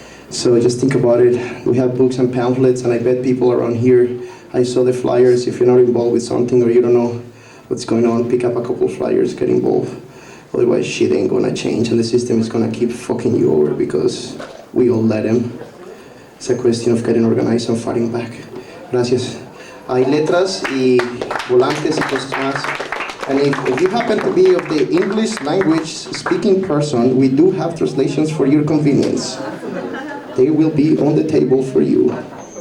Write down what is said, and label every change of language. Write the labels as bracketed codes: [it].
[en] So just think about it. We have books and pamphlets, and I bet people around here, I saw the flyers. If you're not involved with something or you don't know what's going on, pick up a couple flyers, get involved. Otherwise, shit ain't gonna change, and the system is gonna keep fucking you over because we all let him. It's a question of getting organized and fighting back. [es] Gracias. Hay letras y volantes y cosas más. [en] And if you happen to be of the English language speaking person, we do have translations for your convenience. They will be on the table for you.